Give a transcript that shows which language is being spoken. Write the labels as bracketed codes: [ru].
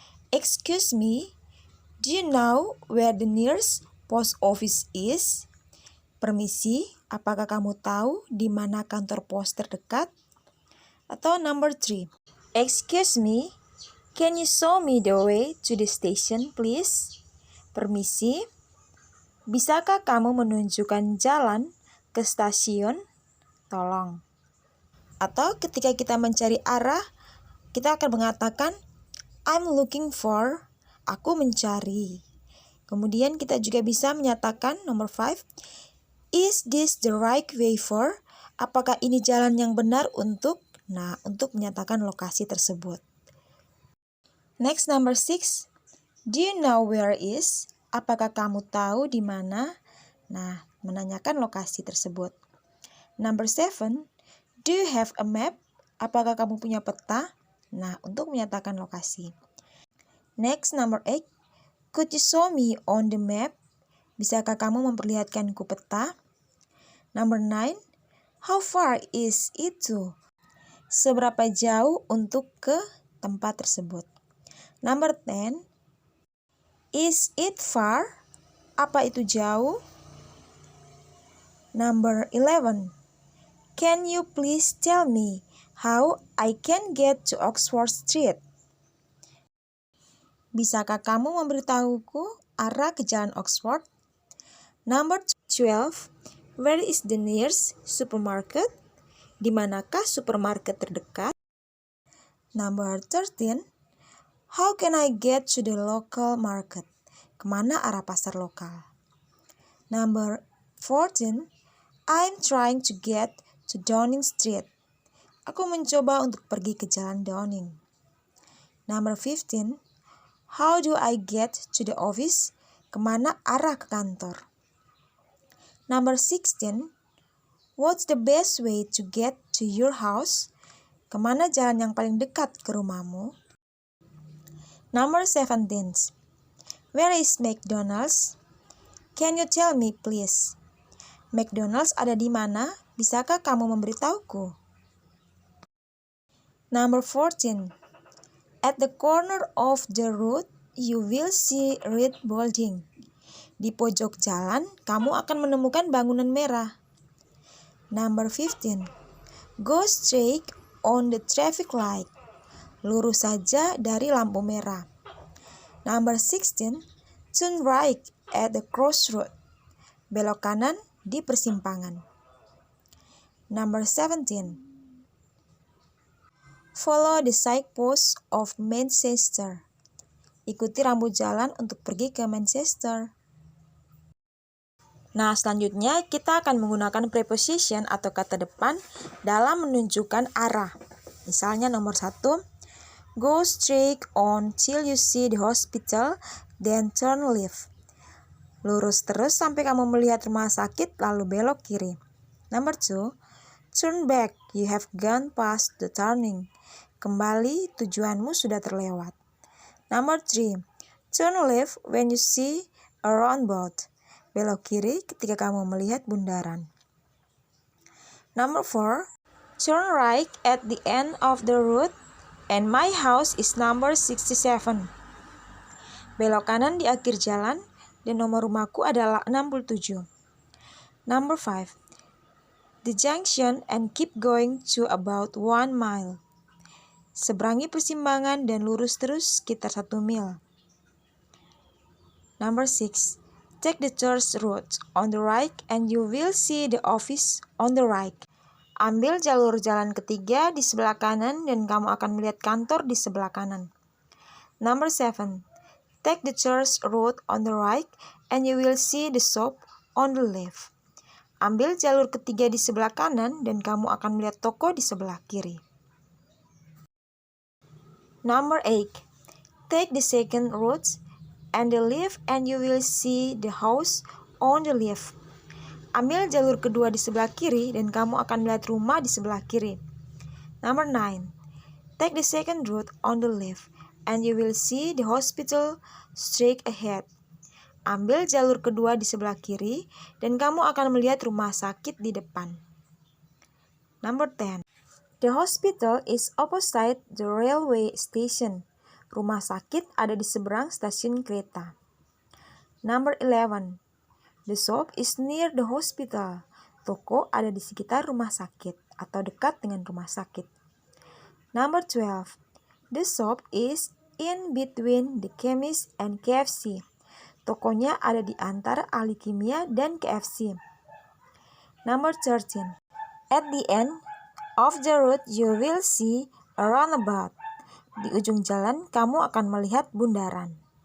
[en] Excuse me, do you know where the nearest post office is? [id] Permisi, apakah kamu tahu di mana kantor pos terdekat? Atau [en] number 3. Excuse me, can you show me the way to the station, please? [id] Permisi, bisakah kamu menunjukkan jalan ke stasiun? Tolong. Atau ketika kita mencari arah, kita akan mengatakan [en] I'm looking for, [id] aku mencari. Kemudian kita juga bisa menyatakan nomor 5, [en] is this the right way for? [id] Apakah ini jalan yang benar untuk menyatakan lokasi tersebut. [en] Next, number 6. Do you know where is? [id] Apakah kamu tahu di mana? Nah, menanyakan lokasi tersebut. [en] Number 7. Do you have a map? [id] Apakah kamu punya peta? Nah, untuk menyatakan lokasi. [en] Next, number 8. Could you show me on the map? [id] Bisakah kamu memperlihatkanku peta? [en] Number 9. How far is it to? [id] Seberapa jauh untuk ke tempat tersebut. [en] Number 10. Is it far? [id] Apa itu jauh? [en] Number 11. Can you please tell me how I can get to Oxford Street? [id] Bisakah kamu memberitahuku arah ke Jalan Oxford? [en] Number 12. Where is the nearest supermarket? [id] Di manakah supermarket terdekat? [en] Number 13. How can I get to the local market? [id] Kemana arah pasar lokal? [en] Number 14. I'm trying to get to Downing Street. [id] Aku mencoba untuk pergi ke Jalan Downing. [en] Number 15. How do I get to the office? [id] Kemana arah ke kantor? [en] Number 16. What's the best way to get to your house? [id] Kemana jalan yang paling dekat ke rumahmu? [en] Number 17. Where is McDonald's? Can you tell me please? [id] McDonald's ada di mana? Bisakah kamu memberitahuku? [en] Number 14. At the corner of the road, you will see red building. [id] Di pojok jalan, kamu akan menemukan bangunan merah. [en] Number 15. Go straight on the traffic light. [id] Lurus saja dari lampu merah. [en] Number 16. Turn right at the crossroad. [id] Belok kanan di persimpangan. [en] Number 17. Follow the signpost of Manchester. [id] Ikuti rambu jalan untuk pergi ke Manchester. Nah, selanjutnya kita akan menggunakan preposition atau kata depan dalam menunjukkan arah. Misalnya nomor 1. [en] Go straight on till you see the hospital, then turn left. [id] Lurus terus sampai kamu melihat rumah sakit, lalu belok kiri. [en] Number 2. Turn back, you have gone past the turning. [id] Kembali, tujuanmu sudah terlewat. [en] Number 3. Turn left when you see a roundabout. [id] Belok kiri ketika kamu melihat bundaran. [en] Number 4. Turn right at the end of the road, and my house is number 67. [id] Belok kanan di akhir jalan, dan nomor rumahku adalah 67. [en] Number 5. The junction and keep going to about 1 mile. [id] Seberangi persimpangan dan lurus terus sekitar 1 mil. [en] Number 6. Take the church road on the right and you will see the office on the right. [id] Ambil jalur jalan ketiga di sebelah kanan dan kamu akan melihat kantor di sebelah kanan. [en] Number 7. Take the church road on the right and you will see the shop on the left. [id] Ambil jalur ketiga di sebelah kanan dan kamu akan melihat toko di sebelah kiri. [en] Number 8. Take the second road and the left and you will see the house on the left. [id] Ambil jalur kedua di sebelah kiri dan kamu akan melihat rumah di sebelah kiri. [en] Number 9. Take the second road on the left and you will see the hospital straight ahead. [id] Ambil jalur kedua di sebelah kiri dan kamu akan melihat rumah sakit di depan. [en] Number 10. The hospital is opposite the railway station. [id] Rumah sakit ada di seberang stasiun kereta. [en] Number 11. The shop is near the hospital. [id] Toko ada di sekitar rumah sakit atau dekat dengan rumah sakit. [en] Number 12. The shop is in between the chemist and KFC. [id] Tokonya ada di antara ahli kimia dan KFC. [en] Number 13. At the end of the road you will see a roundabout. [id] Di ujung jalan kamu akan melihat bundaran.